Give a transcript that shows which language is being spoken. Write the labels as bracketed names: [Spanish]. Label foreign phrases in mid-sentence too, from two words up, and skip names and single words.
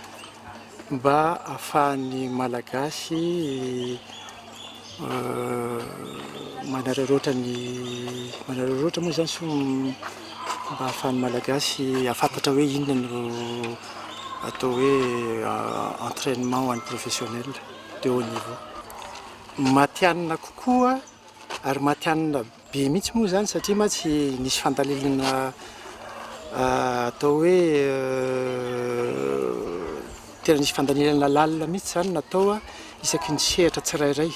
[Malagasy] mba ahafahan'ny malagasy manararaotra moa zany sy mba ahafahan'ny malagasy afantatra hoe inona no atao hoe entraînement ho an'ny [French] professionnel de haut niveau. [Malagasy] Matianina kokoa ary matianina be mihitsy moa zany satria ma tsy nisy fandalilana atao hoe tena nisy fandalilana lalina mihitsy zany natao isaky ny sehatra tsirairay.